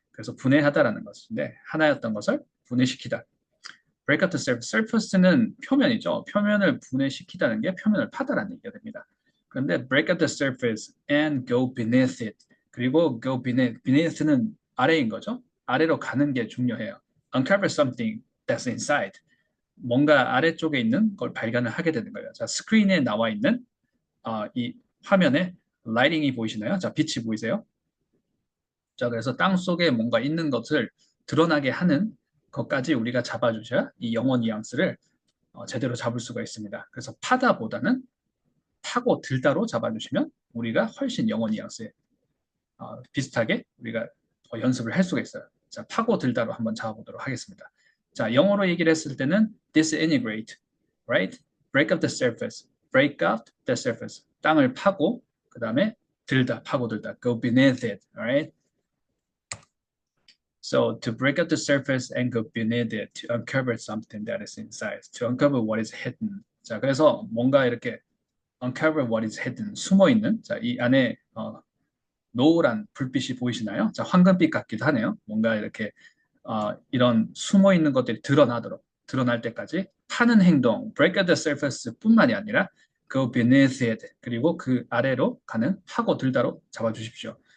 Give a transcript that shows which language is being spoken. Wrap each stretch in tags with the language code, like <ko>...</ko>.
<ko>그래서 분해하다라는 것인데 하나였던 것을 분해시키다.</ko> <en>break up the surface.</en> <ko>surface는 표면이죠. 표면을 분해시키다는 게 표면을 파다라는 얘기가 됩니다. 그런데</ko> <en>break up the surface and go beneath it. 그리고 go beneath는</en> <ko>아래인 거죠. 아래로 가는 게 중요해요.</ko> <en>uncover something that's inside.</en> <ko>뭔가 아래쪽에 있는 걸 발견을 하게 되는 거예요. 자, 스크린에 나와 있는 이 화면에 라이팅이 보이시나요? 자, 빛이 보이세요? 자, 그래서 땅 속에 뭔가 있는 것을 드러나게 하는 것까지 우리가 잡아주셔야 이 영어 뉘앙스를 제대로 잡을 수가 있습니다. 그래서 파다보다는 파고 들다로 잡아주시면 우리가 훨씬 영어 뉘앙스에 비슷하게 우리가 연습을 할 수가 있어요. 자, 파고 들다로 한번 잡아보도록 하겠습니다. 자, 영어로 얘기를 했을 때는</ko> <en>disintegrate, right? break up the surface, break up the surface.</en> <ko>땅을 파고 그 다음에 들다, 파고 들다,</ko> <en>go beneath it, alright? So to break up the surface and go beneath it, to uncover something that is inside, to uncover what is hidden.</en> <ko>자, 그래서 뭔가 이렇게</ko> <en>uncover what is hidden,</en> <ko>숨어 있는. 자, 이 안에 노란 불빛이 보이시나요? 자, 황금빛 같기도 하네요. 뭔가 이렇게 이런 숨어 있는 것들이 드러날 때까지 파는 행동,</ko> <en>break up the surface뿐만이</en> <ko>아니라</ko> <en>go beneath it,</en> <ko>그리고 그 아래로 가는 파고 들다로 잡아주십시오.</ko>